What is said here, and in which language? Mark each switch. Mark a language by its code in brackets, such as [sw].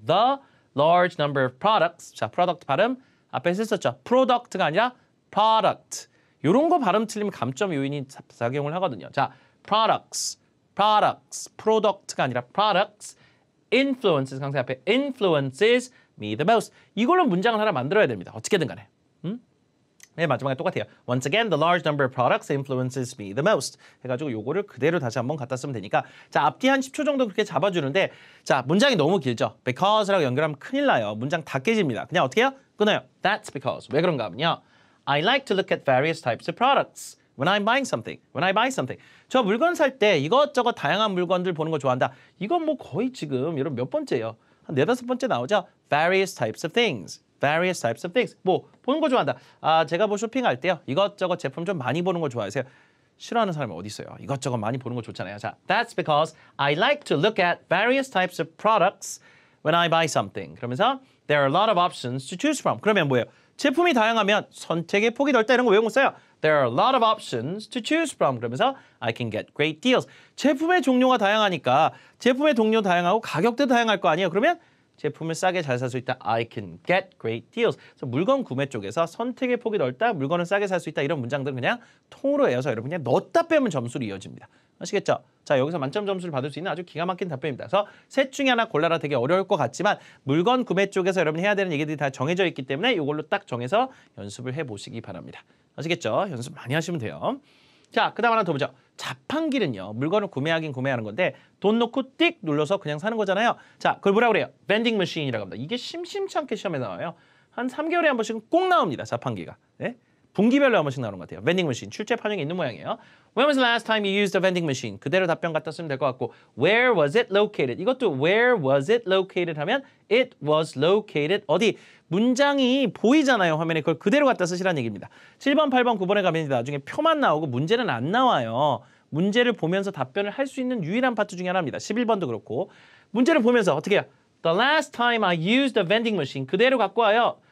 [en] The large number of products. [ko] 자, product 발음 앞에 썼었죠. product가 아니라 product. 요런 거 발음 틀리면 감점 요인이 작용을 하거든요. 자, products, product가 아니라 products. [en] influences [ko] 강세 앞에 [en] influences me the most. [ko] 이걸로 문장을 하나 만들어야 됩니다. 어떻게든 간에. 네, 마지막에 똑같아요. [en] Once again, the large number of products influences me the most. [ko] 해가지고 요거를 그대로 다시 한번 갖다 쓰면 되니까 자, 앞뒤 한 10초 정도 그렇게 잡아주는데 자, 문장이 너무 길죠. Because라고 연결하면 큰일 나요. 문장 다 깨집니다. 그냥 어떻게 해요? 끊어요. [en] That's because. [ko] 왜 그런가 하면요. [en] I like to look at various types of products. When I'm buying something. When I buy something. [ko] 저 물건 살 때 이것저것 다양한 물건들 보는 거 좋아한다. 이건 뭐 거의 지금 여러분 몇 번째예요? 한 4-5번째 나오죠? [en] Various types of things. Various types of things. [ko] 뭐 보는 거 좋아한다. 아, 제가 뭐 쇼핑할 때요. 이것저것 제품 좀 많이 보는 거 좋아하세요. 싫어하는 사람이 어디 있어요? 이것저것 많이 보는 거 좋잖아요. [en] 자, that's because I like to look at various types of products when I buy something. 그러면서 there are a lot of options to choose from. [ko] 그러면 뭐예요? 제품이 다양하면 선택의 폭이 넓다 이런 거 외우고 있어요. [en] There are a lot of options to choose from. 그러면서 I can get great deals. [ko] 제품의 종류가 다양하니까 제품의 종류 다양하고 가격도 다양할 거 아니에요. 그러면 제품을 싸게 잘 살 수 있다. [en] I can get great deals. [ko] 그래서 물건 구매 쪽에서 선택의 폭이 넓다. 물건을 싸게 살 수 있다. 이런 문장들은 그냥 통으로 외워서 여러분 그냥 넣었다 빼면 점수로 이어집니다. 아시겠죠? 자, 여기서 만점 점수를 받을 수 있는 아주 기가 막힌 답변입니다. 그래서 셋 중에 하나 골라라 되게 어려울 것 같지만 물건 구매 쪽에서 여러분이 해야 되는 얘기들이 다 정해져 있기 때문에 이걸로 딱 정해서 연습을 해보시기 바랍니다. 아시겠죠? 연습 많이 하시면 돼요. 자, 그 다음 하나 더 보죠. 자판기는요. 물건을 구매하긴 구매하는 건데 돈 넣고 띡 눌러서 그냥 사는 거잖아요. 자, 그걸 뭐라고 그래요? vending machine이라고 합니다. 이게 심심치 않게 시험에 나와요. 한 3개월에 한 번씩은 꼭 나옵니다. 자판기가. 네? 분기별로 한 번씩 나오는 것 같아요. [en] vending machine. [ko] 출제 판정이 있는 모양이에요. [en] When was the last time you used a vending machine? [ko] 그대로 답변 갖다 쓰면 될 것 같고 [en] Where was it located? 이것도 where was it located 하면 it was located 어디? [ko] 문장이 보이잖아요. 화면에 그걸 그대로 갖다 쓰시라는 얘기입니다. 7번, 8번, 9번에 가면 나중에 표만 나오고 문제는 안 나와요. 문제를 보면서 답변을 할 수 있는 유일한 파트 중에 하나입니다. 11번도 그렇고 문제를 보면서 어떻게 해요? [en] The last time I used a vending machine [ko] 그대로 갖고 와요.